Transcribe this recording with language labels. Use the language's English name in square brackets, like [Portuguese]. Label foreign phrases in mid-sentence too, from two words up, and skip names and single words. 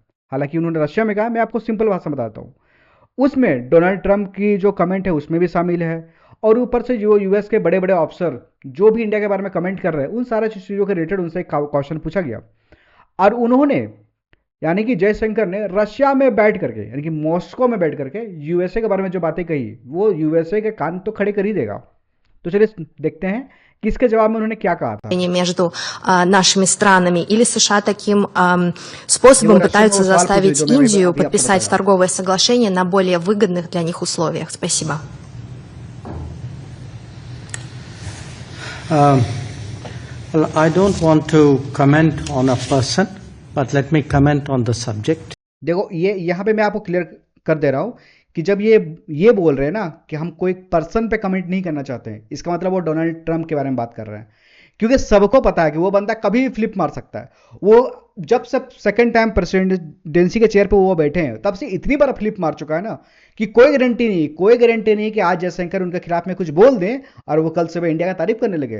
[Hindi] हालांकि उन्होंने रशिया में कहा, मैं आपको सिंपल भाषा में बताता हूँ। उसमें डोनाल्ड ट्रंप की जो कमेंट है उसमें भी शामिल है, और ऊपर से जो यूएस के बड़े बड़े ऑफिसर जो भी इंडिया के बारे में कमेंट कर रहे हैं, उन सारे चीज़ों के रिलेटेड उनसे एक क्वेश्चन पूछा गया। और उन्होंने, यानी कि जयशंकर ने रशिया में बैठ करके, यानी कि मॉस्को में बैठ करके यूएसए के बारे में जो बातें कही, वो यूएसए के कान तो खड़े कर ही देगा। तो चलिए देखते हैं कि इसके जवाब में उन्होंने क्या कहा था। [Russian] Между нашими странами, или США таким [Hindi] ये वो [Russian] способом [Hindi] रशियन में वो [Russian] пытаются [Hindi] सवाल पूछ रही [Russian] заставить [Hindi] जो मैं [Russian] Индию [Hindi] अभी आपको [Russian] подписать [Hindi] बताया। [Russian] торговое соглашение на более выгодных для них условиях? Спасибо. [English] Um, well, I don't want to comment on a person, but let me comment on the subject. [Hindi] देखो, ये यहाँ पे मैं आपको क्लियर कर दे रहा हूँ कि जब ये बोल रहे हैं ना कि हम कोई पर्सन पे कमेंट नहीं करना चाहते हैं, इसका मतलब वो डोनाल्ड ट्रंप के बारे में बात कर रहे हैं। क्योंकि सबको पता है कि वो बंदा कभी भी फ्लिप मार सकता है। वो जब से [English] second time presidency [Hindi] के चेयर पे वो बैठे हैं, तब से इतनी बार फ्लिप मार चुका है ना कि कोई गारंटी नहीं कि आज जयशंकर उनके खिलाफ में कुछ बोल दें और वो कल सुबह इंडिया का तारीफ करने लगे।